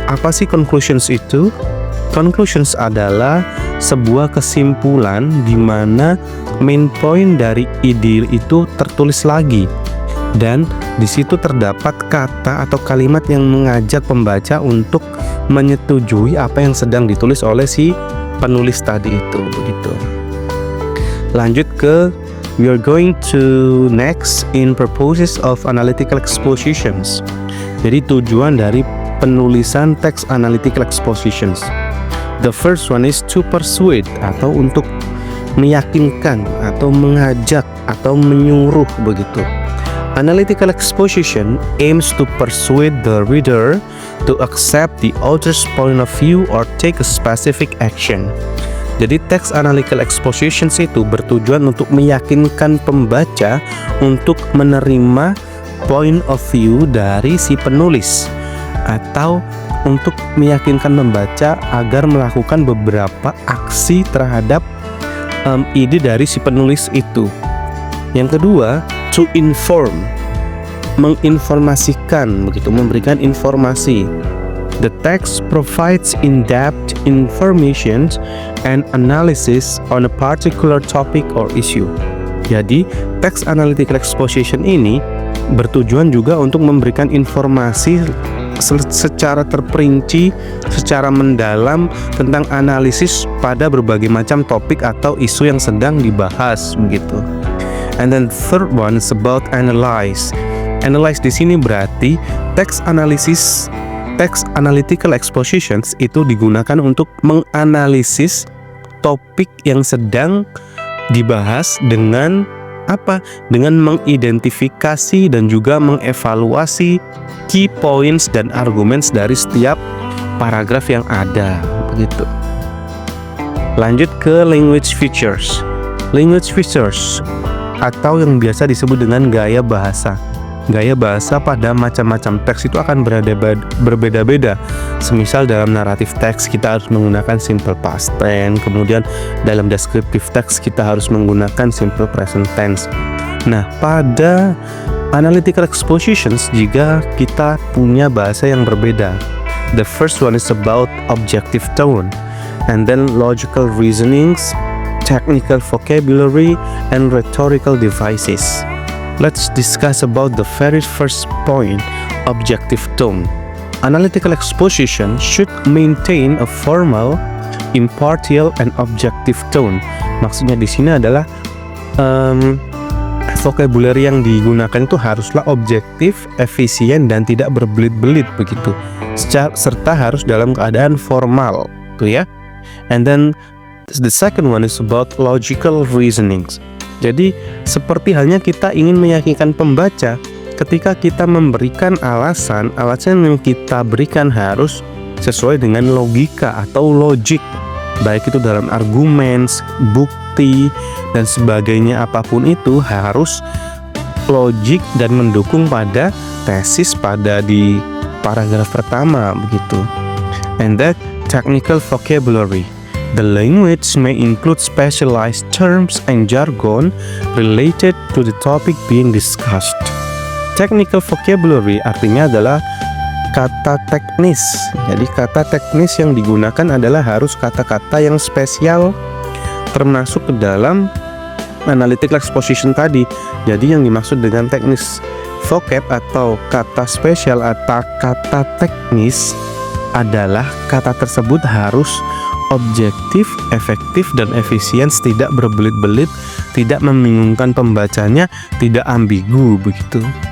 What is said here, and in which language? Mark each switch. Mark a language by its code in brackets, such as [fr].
[id] Apa sih conclusions itu? Conclusions adalah sebuah kesimpulan di mana main point dari ide itu tertulis lagi, dan di situ terdapat kata atau kalimat yang mengajak pembaca untuk menyetujui apa yang sedang ditulis oleh si penulis tadi itu begitu. Lanjut ke [en] we are going to next in purposes of analytical expositions. [id] Jadi tujuan dari penulisan teks analytical expositions. [en] The first one is to persuade, [id] atau untuk meyakinkan atau mengajak atau menyuruh begitu. [en] Analytical exposition aims to persuade the reader to accept the author's point of view or take a specific action. [id] Jadi teks analytical expositions itu bertujuan untuk meyakinkan pembaca untuk menerima point of view dari si penulis, atau untuk meyakinkan membaca agar melakukan beberapa aksi terhadap ide dari si penulis itu. Yang kedua, [en] to inform, [id] menginformasikan begitu, memberikan informasi. [en] The text provides in-depth information and analysis on a particular topic or issue. [id] Jadi, text analytical exposition ini bertujuan juga untuk memberikan informasi secara terperinci, secara mendalam tentang analisis pada berbagai macam topik atau isu yang sedang dibahas begitu. [en] And then third one is about analyze. [id] Analyze di sini berarti text analytical expositions itu digunakan untuk menganalisis topik yang sedang dibahas dengan apa? Dengan mengidentifikasi dan juga mengevaluasi key points dan arguments dari setiap paragraf yang ada begitu. Lanjut ke [en] language features. Language features [id] atau yang biasa disebut dengan gaya bahasa. Gaya bahasa pada macam-macam teks itu akan berbeda-beda. Semisal dalam naratif teks kita harus menggunakan simple past tense, kemudian dalam descriptive text kita harus menggunakan simple present tense. Nah, pada analytical expositions juga kita punya bahasa yang berbeda. [en] The first one is about objective tone, and then logical reasonings, technical vocabulary, and rhetorical devices. Let's discuss about the very first point, objective tone. Analytical exposition should maintain a formal, impartial, and objective tone. [id] Maksudnya di sini adalah vocabulary yang digunakan itu haruslah objektif, efisien, dan tidak berbelit-belit begitu. Serta harus dalam keadaan formal, tuh ya. [en] And then the second one is about logical reasonings. [id] Jadi seperti halnya kita ingin meyakinkan pembaca, ketika kita memberikan alasan yang kita berikan harus sesuai dengan logika atau logik, baik itu dalam argumen, bukti, dan sebagainya, apapun itu harus logik dan mendukung pada tesis pada di paragraf pertama begitu. [en] And that technical vocabulary. The language may include specialized terms and jargon related to the topic being discussed. [id] Technical vocabulary artinya adalah kata teknis. Jadi kata teknis yang digunakan adalah harus kata-kata yang spesial, termasuk ke dalam analytical exposition tadi. Jadi yang dimaksud dengan teknis vocab atau kata spesial atau kata teknis adalah kata tersebut harus objektif, efektif, dan efisien, tidak berbelit-belit, tidak membingungkan pembacanya, tidak ambigu begitu.